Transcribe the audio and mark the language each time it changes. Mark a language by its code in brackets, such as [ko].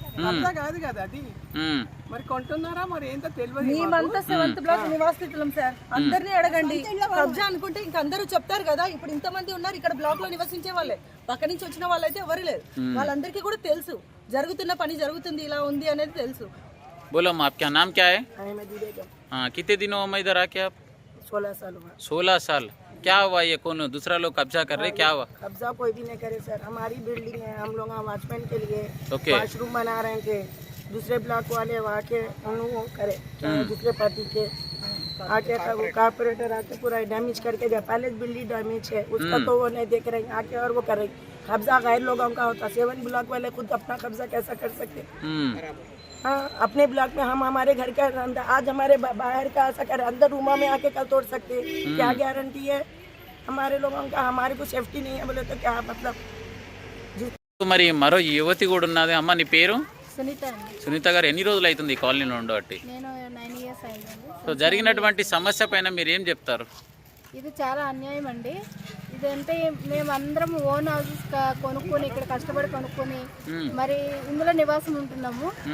[te] కబ్జా కాదు కదా అది, మరి కొంటున్నారా మరి ఏంటో తెలియదు. మేమంతా 7th బ్లాక్ నివాసితులం సార్, అందరినీ అడగండి. కబ్జా అనుకుంటే ఇంక అందరూ చెప్తారు కదా. ఇప్పుడు ఇంతమంది ఉన్నారు ఇక్కడ బ్లాక్ లో నివసించే వాళ్ళే, పక్క నుంచి వచ్చిన వాళ్ళైతే ఎవరు లేరు. వాళ్ళందరికీ కూడా తెలుసు జరుగుతున్న పని జరుగుతుంది, ఇలా ఉంది అనేది తెలుసు. [hi] बोलो आपका नाम क्या है? हाँ, कितने दिनों में इधर आके आप? 16 साल हुआ। 16 साल। क्या हुआ? ये कौन दूसरा लोग कब्जा कर रहे, क्या हुआ? कब्जा कोई भी नहीं करे सर, हमारी बिल्डिंग है, हम लोग वॉचमैन के लिए [en] Okay. [hi] वॉशरूम बना रहे थे, दूसरे ब्लॉक वाले आके वो करे दूसरे पार्टी के आके वो कारपोरेटर आके पूरा डैमेज करके गया। पैलेस बिल्डिंग डैमेज है उसका तो वो नहीं देख रहे आके और वो कर रहे। कब्जा गैर लोगों का होता 7 ब्लॉक वाले खुद अपना कब्जा कैसा कर सकते? हाँ अपने ब्लॉक में हम हमारे घर के अंदर आज हमारे बाहर का ऐसा कर अंदर रूमा में आके कल तोड़ सकते? क्या गारंटी है हमारे लोगों का? हमारे को सेफ्टी नहीं है बोले तो क्या मतलब? [te] మరి మరో యువతి కూడా ఉన్నది. అమ్మ నీ పేరు? సునీత అండి. సునీత గారు ఎన్ని రోజులు అవుతుంది ఈ కాలనీలో ఉండబట్టి? నేను 9 ఇయర్స్ అయిందండి. సో జరిగినటువంటి సమస్య పైన మీరు ఏం చెప్తారు? ఇది చాలా అన్యాయం అండి. ఇదంటే మేమందరం ఓన్ హౌసెస్ కొనుక్కొని ఇక్కడ కష్టపడి కొనుక్కొని మరి ఇందులో నివాసం ఉంటున్నాము.